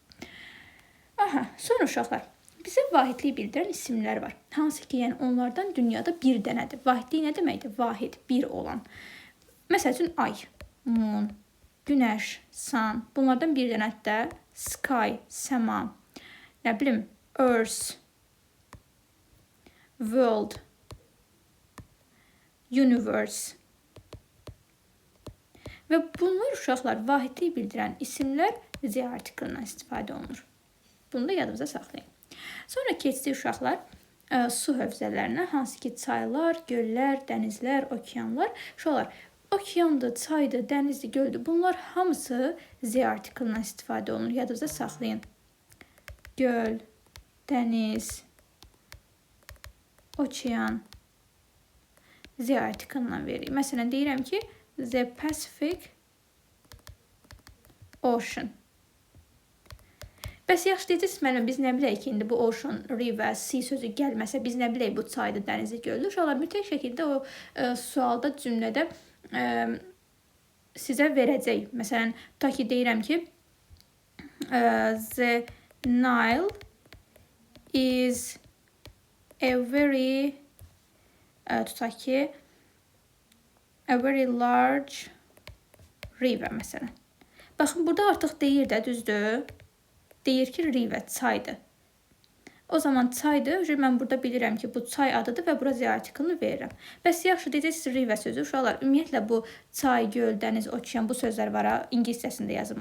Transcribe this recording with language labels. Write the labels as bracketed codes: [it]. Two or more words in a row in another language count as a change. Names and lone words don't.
[az] Aha, sonra uşaqlar, bizə vahidliyi bildirən isimlər var. Hansı ki, yəni onlardan dünyada bir dənədir. Vahidliyi nə deməkdir? Vahid, bir olan. Məsəl üçün, ay, moon, günəş, sun. Bunlardan bir dənədir də sky, səma, nə bilim, [en] earth, world, universe. [az] Və bunlar uşaqlar vahidliyi bildirən isimlər Z artiklından istifadə olunur. Bunu da yadımıza saxlayın. Sonra keçdik uşaqlar su hövzələrinə, hansı ki çaylar, göllər, dənizlər, okeanlar. Uşaqlar, okeandır, çaydır, dənizdir, göldür. Bunlar hamısı Z artiklından istifadə olunur. Yadınıza saxlayın. Göl, dəniz, okean Z artiklından veririk. Məsələn, deyirəm ki, [en] the Pacific Ocean. [az] Bəs yaxşı deyəcəksiniz, müəllimə, biz nə biləyik ki, indi bu [en] ocean, river, sea [az] sözü gəlməsə, biz nə biləyik bu çaydır, dənizdir, göldür. Uşaqlar, mütləq şəkildə o sualda, cümlədə sizə verəcək. Məsələn, tutaq ki, deyirəm ki, [en] the Nile is a very [az] tutaq ki, [en] a very large river məsələn. [az] Baxın, burada artıq deyir də, düzdür? Deyir ki, river, çaydır. O zaman çaydır, mən burada bilirəm ki, bu çay adıdır və bura Z artiklını verirəm. Bəs yaxşı, deyəcəksiniz, river sözü. Uşaqlar, ümumiyyətlə bu çay, göl, dəniz, okean bu sözlər var, ingiliscəsində yazım.